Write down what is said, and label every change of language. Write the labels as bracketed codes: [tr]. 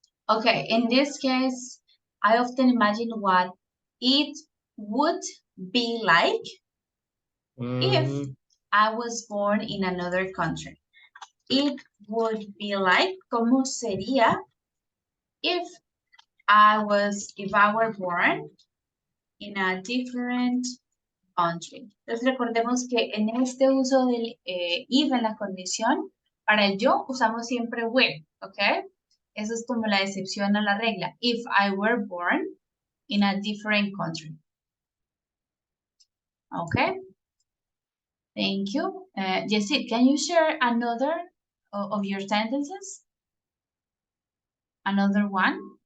[en] Okay, in this case, I often imagine what it would be like if I was born in another country. It would be like, [es] ¿cómo sería [en] if I were born in a different country? [es] Entonces recordemos que en este uso del if en la condición, para el yo usamos siempre will, ¿ok? Eso es como la excepción a la regla. [en] If I were born in a different country. Okay. Thank you. Jessie, can you share another of your sentences? Another one?